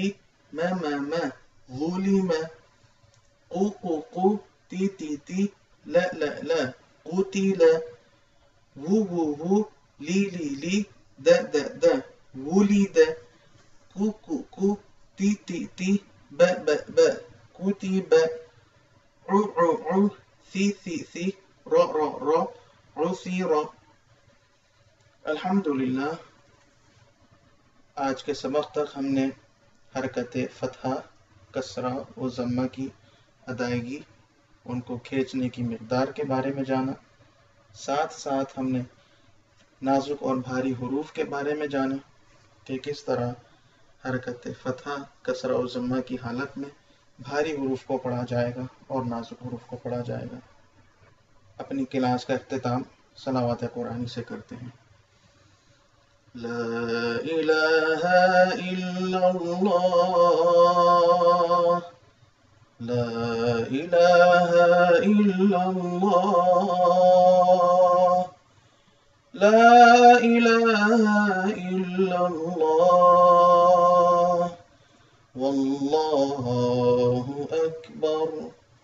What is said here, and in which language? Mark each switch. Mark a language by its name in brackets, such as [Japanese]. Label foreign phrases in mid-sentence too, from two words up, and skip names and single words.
[Arabic] م ظُلِمَ قُ تِ لَ قُتِلَ وُ لِ دَ وُلِدَ كُ تِ بَ كُتِبَ أُ سِ رَ أُسِرَ. [Urdu] الحمدللہ، آج کے سبق تک ہم نے حرکت فتحہ کسرہ و ضمہ کی ادائیگی، ان کو کھینچنے کی مقدار کے بارے میں جانا. ساتھ ساتھ ہم نے نازک اور بھاری حروف کے بارے میں جانا کہ کس طرح حرکت فتحہ کسرہ اور ضمہ کی حالت میں بھاری حروف کو پڑھا جائے گا اور نازک حروف کو پڑھا جائے گا. اپنی کلاس کا اختتام صلوات قرآنی سے کرتے ہیں. [Arabic] لا إله إلا الله لا إله إلا الله لا إله إلا الله والله أكبر.